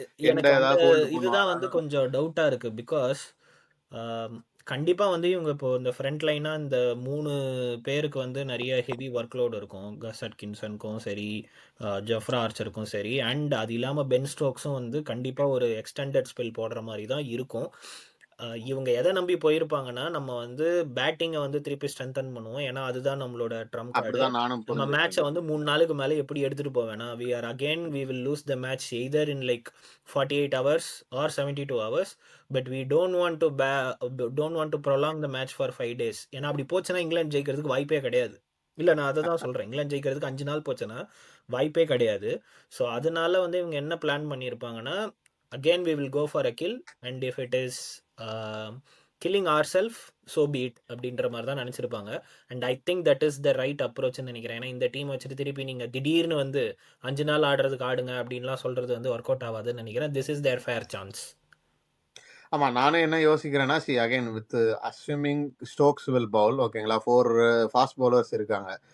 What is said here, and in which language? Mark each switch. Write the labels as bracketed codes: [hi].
[ta] எனக்கு இதுதான் வந்து கொஞ்சம் டவுட்டா இருக்கு. பிகாஸ் கண்டிப்பா வந்து இவங்க இப்போ இந்த ஃப்ரண்ட் லைனா இந்த 3 பேருக்கு வந்து நிறைய ஹெவி ஒர்க் லோடு இருக்கும். கஸ் அட்கின்சனுக்கும் சரி, ஜெஃப்ரா ஆர்ச்சருக்கும் சரி, அண்ட் அது இல்லாமல் பென் ஸ்டோக்ஸும் வந்து கண்டிப்பாக ஒரு எக்ஸ்டெண்டட் ஸ்பெல் போடுற மாதிரி தான் இருக்கும். இவங்க எதை நம்பி போயிருப்பாங்கன்னா, நம்ம வந்து பேட்டிங்கை வந்து திருப்பி ஸ்ட்ரென்தன் பண்ணுவோம். ஏன்னா அதுதான் நம்மளோட ட்ரம்ப் கார்டு. அப்படிதான் நானும் நம்ம புரிஞ்சுட்டு மேட்சை இருக்கேன். வந்து 3 நாளுக்கு மேலே எப்படி எடுத்துட்டு போவேனா, [en] we will lose the match either in like 48 hours or 72 hours, but we don't want to prolong the match for 5 days. [ta] ஏன்னா அப்படி போச்சுன்னா இங்கிலாந்து ஜெயிக்கிறதுக்கு வாய்ப்பே கிடையாது. இல்ல நான் அதை தான் சொல்றேன். இங்கிலாந்து ஜெயிக்கிறதுக்கு 5 நாள் போச்சுன்னா வாய்ப்பே கிடையாது. ஸோ அதனால வந்து இவங்க என்ன plan பண்ணியிருப்பாங்கன்னா, [en] again we will go for a kill, and if it is killing ourselves, so be it [ta] அப்படின்ற மாதிரி தான் நினச்சிருப்பாங்க. [en] and I think that is the right [ta] அப்ரோச்னு நினைக்கிறேன். ஏன்னா இந்த டீம் வச்சுட்டு திருப்பி நீங்கள் திடீர்னு வந்து 5 நாள் ஆடுறதுக்கு ஆடுங்க அப்படின்லாம் சொல்கிறது வந்து ஒர்க் அவுட் ஆகாதுன்னு நினைக்கிறேன். [en] This is their fair chance. [ta] ஆமா நானும் என்ன யோசிக்கிறேன்னா [en] see again with assuming Stokes will bowl [ta] ஓகேங்களா 4 ஃபாஸ்ட் பவுலர்ஸ் இருக்காங்க.